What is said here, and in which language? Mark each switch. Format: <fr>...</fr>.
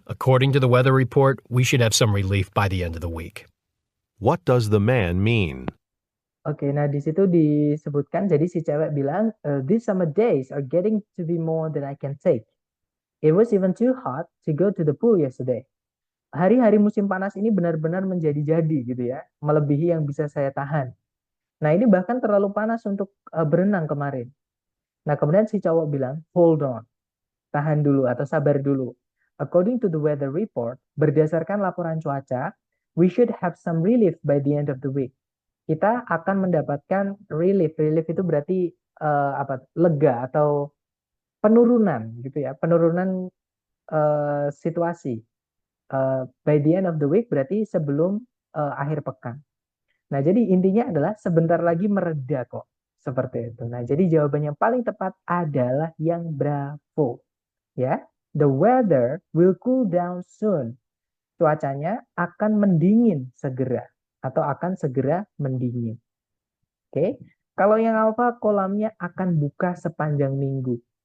<en>According to the weather report, we should have some relief by the end of the week. What does the man mean?</en> <id>Oke, nah di situ disebutkan, jadi si cewek bilang,</id> <en>these summer days are getting to be more than I can take. It was even too hot to go to the pool yesterday.</en> <id>Hari-hari musim panas ini benar-benar menjadi-jadi gitu ya, melebihi yang bisa saya tahan. Nah ini bahkan terlalu panas untuk berenang kemarin. Nah kemudian si cowok bilang,</id> <en>hold on,</en> <id>tahan dulu atau sabar dulu.</id> <en>According to the weather report,</en> <id>berdasarkan laporan cuaca,</id> <en>we should have some relief by the end of the week.</en> <id>Kita akan mendapatkan relief. Relief itu berarti lega atau penurunan gitu ya, penurunan situasi.</id> <en>By the end of the week</en> <id>berarti sebelum akhir pekan. Nah, jadi intinya adalah sebentar lagi mereda kok. Seperti itu. Nah, jadi jawaban yang paling tepat adalah yang Bravo.</id> <en>Ya, the weather will cool down soon.</en> <id>Cuacanya akan mendingin segera atau akan segera mendingin. Oke. Kalau yang Alpha kolamnya akan buka sepanjang minggu.</id>